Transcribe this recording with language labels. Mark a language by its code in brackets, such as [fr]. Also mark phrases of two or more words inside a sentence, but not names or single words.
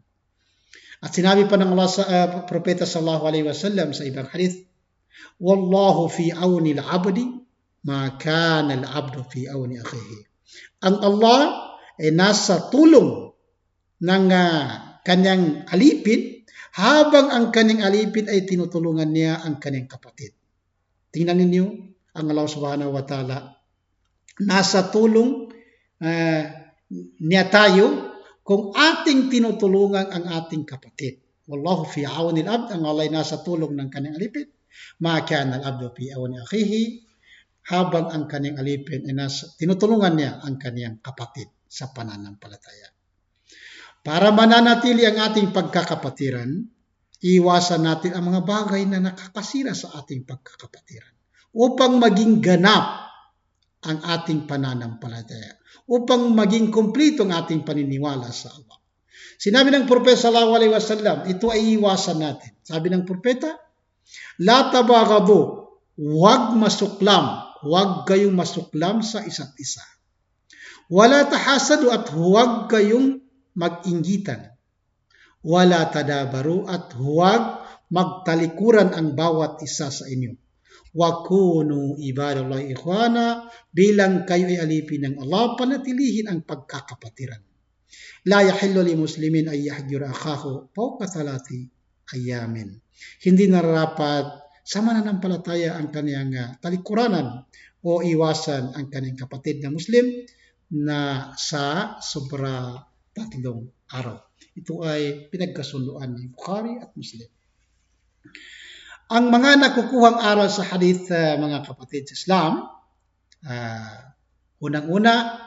[tl] At sinabi pa ng Allah sa propeta [ar] صلى الله عليه وسلم [tl] sa ibang hadith, [ar] والله في عون العبد ما كان العبد في عون أخيه. [tl] Ang Allah ay nasa tulong ng kanyang alipin habang ang kanyang alipin ay tinutulungan niya ang kanyang kapatid. Tingnan ninyo, ang Allah [ar] سبحانه وتعالى [tl] nasa tulong niya tayo kung ating tinutulungan ang ating kapatid. [ar] والله في عون العبد, [tl] ang Allah ay nasa tulong ng kanyang alipin. [ar] ما كان العبد في عون أخيه, [tl] habang ang kanyang alipin ay tinutulungan niya ang kanyang kapatid sa pananampalataya. Para mananatili ang ating pagkakapatiran, iwasan natin ang mga bagay na nakakasira sa ating pagkakapatiran upang maging ganap ang ating pananampalataya, upang maging kumpleto ang ating paniniwala sa Allah. Sinabi ng Propeta [ar] صلى الله عليه وسلم, [tl] ito ay iwasan natin. Sabi ng Propeta, [ar] لا تباغضوا, [tl] huwag masuklam, huwag kayong masuklam sa isa't isa. [ar] ولا تحاسدوا, [tl] at huwag kayong mag-inggitan. [ar] ولا تدابروا, [tl] at huwag magtalikuran ang bawat isa sa inyo. [ar] وكونوا عباد الله إخوانا, [tl] bilang kayo ay alipin ng Allah, panatilihin ang pagkakapatiran. [ar] لا يحل لمسلم أن يهجر أخاه فوق 3 أيام. [tl] Hindi nararapat sa mananampalataya ang kaniyang talikuranan o iwasan ang kaniyang kapatid na Muslim na sa sobra 3 araw. Ito ay pinagkasunduan ni Bukhari at Muslim. Ang mga nakukuhang aral sa hadith, mga kapatid sa Islam, unang-una,